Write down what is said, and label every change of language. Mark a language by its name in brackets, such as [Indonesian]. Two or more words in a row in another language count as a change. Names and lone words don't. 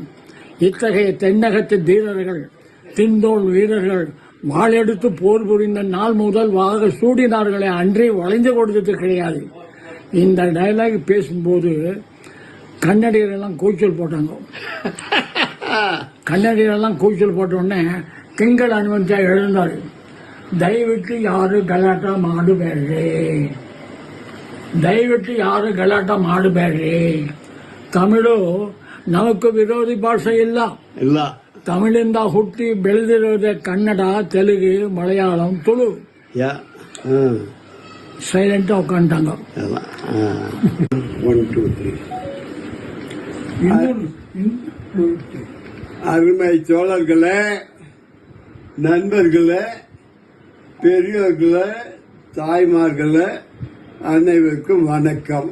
[Tamil] இத்தகைய தென்னகத்து தீரர்கள் திண்டோல் வீரர்கள் வாளெடுத்து போர் புரிந்த நாள் முதல் வாக சூடினார்களே அன்றே வளைந்து கொடுத்தது கிடையாது. இந்த டயலாக் பேசும்போது கன்னடியர் எல்லாம் கூச்சல் போட்டாங்க. கன்னடியர் எல்லாம் கூச்சல் போட்ட உடனே திங்கள் அனுமதியா எழுந்தாரு. [Kannada] ದಯವಿಟ್ಟು ಯಾರು ಗಲಾಟೆ ಮಾಡಬೇಡ್ರಿ, ದಯವಿಟ್ಟು ಯಾರು ಗಲಾಟ ಮಾಡಬೇಡ್ರಿ. ತಮಿಳು ನಮக்கு ವಿರೋಧಿ ಭಾಷೆ ಇಲ್ಲ. ತಮಿಳಿಂದ ಹುಟ್ಟಿ ಬೆಳೆದಿರೋದೇ ಕನ್ನಡ, ತೆಲುಗು, ಮಲಯಾಳಂ, ತುಳು. [Tamil] சைலண்டா உட்காந்துட்டாங்க. அருமை தோழர்களே, நண்பர்களே, பெரியோர்களே, தாய்மார்களே, அனைவருக்கும் வணக்கம்.